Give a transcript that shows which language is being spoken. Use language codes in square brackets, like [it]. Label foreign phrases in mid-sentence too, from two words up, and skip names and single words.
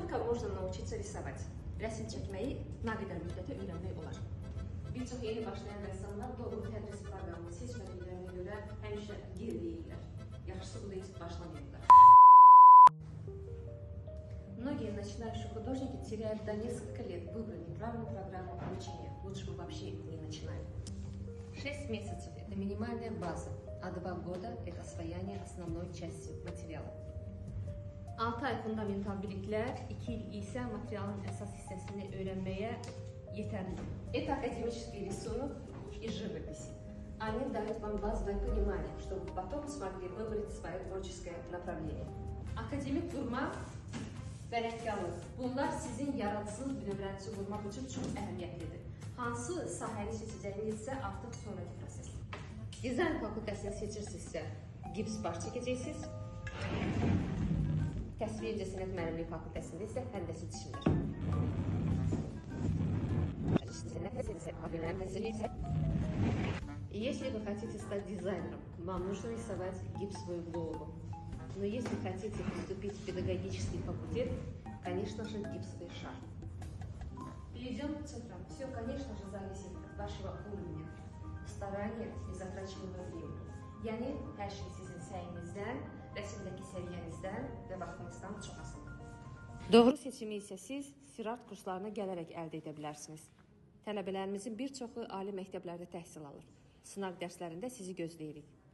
[ru] можно научиться rисовать. [az] Rəsm çəkməyi nə qədər müddətə öyrənmək olar? Bir çox yeni başlayan rəssamlar doğru tədris proqramını seçmədiklərinə görə həmişə geriləyirlər. Yaxşısı bu da heç başlamayırlar. [ru] Многие начинающие художники теряют до несколько лет выбрать неправильную программу обучения. Лучше бы вообще не начинали. 6 месяцев – это минимальная база, а 2 года – это освоение основной части материала. [az] 6 ay fundamental biliklər, 2 il isə materialın əsas hissəsini öyrənməyə yetərlidir. [ru] Это академический рисунок и живопись. Они дают вам базовое понимание, чтобы потом смогли выбрать свое творческое направление. [az] Akademik durma və rəngkarlıq. Bunlar sizin yaradıcılıq bünövrənizi qurmaq üçün çox əhəmiyyətlidir. Hansı sahəni seçəcəyiniz isə artıq sonraki prosesdir. Dizayn fakültəsini seçirsinizsə, gips baş çəkəcəksiniz. Təsvir incəsənət müəllimliyi fakültəsində isə həndəsi dişimdir. [ru] Если вы хотите стать дизайнером, вам нужно рисовать гипсовую голову. Но если хотите поступить в педагогический факультет, конечно же, гипсовый шар. Перейдем к цифрам. Все, конечно же, зависит от вашего уровня, старания и затрачиваемого времени. [az] Yani hər şey sizin səyinizdən, rəsmdəki səviyyənizdən və vaxtınızdan çox asılıdır. Doğru seçimi isə siz Sirart kurslarına gələrək əldə edə bilərsiniz. Tələbələrimizin bir çoxu ali məktəblərdə təhsil alır. Sınaq dərslərində sizi gözləyirik.